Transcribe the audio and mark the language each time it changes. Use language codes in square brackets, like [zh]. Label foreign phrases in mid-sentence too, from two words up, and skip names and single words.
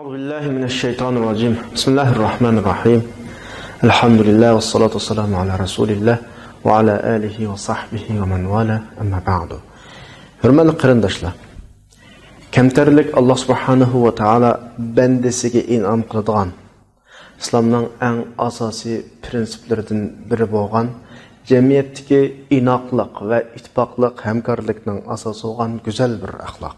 [ar] بالله من الشيطان الرجيم بسم الله الرحمن الرحيم الحمد لله والصلاة والسلام على رسول الله وعلى آله وصحبه ومن والاه أما بعد [uz] hurmatli qarindoshlar kamtarlik Alloh subhanahu va taolo bandasiga in'om qiladigan islomning eng asosiy prinsiplaridan biri bo'lgan jamiyatdagi inoqlik va ittifoqlik hamkorlikning asosi bo'lgan go'zal bir axloq.